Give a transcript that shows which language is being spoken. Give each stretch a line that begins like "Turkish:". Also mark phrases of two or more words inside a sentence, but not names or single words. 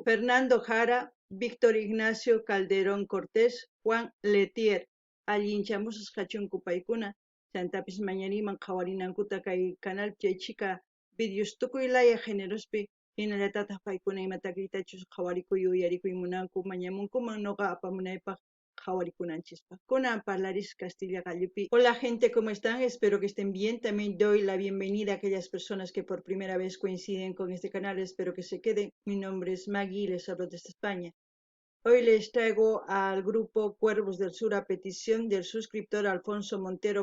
Quechua: Fernando Jara, Víctor Ignacio Calderón Cortés, Juan Letier, allinchamusas kachunku paykuna, chantapis mañaniman qhawarinankuta kay canal chaychika videos tukuylaya generospi hinallatataq paykuna imatakitachus qhawarikuy uyarikuy munanku mañamunkuman noqa apamunaypaq qhawarikunanchispaq. Kunan parlaris Castilla gallupi.
Spanish: Hola gente, ¿cómo están? Espero que estén bien. También doy la bienvenida a aquellas personas que por primera vez coinciden con este canal. Espero que se queden. Mi nombre es Maggie y les hablo desde España. Hoy les traigo al grupo Cuervos del Sur a petición del suscriptor Alfonso Montero.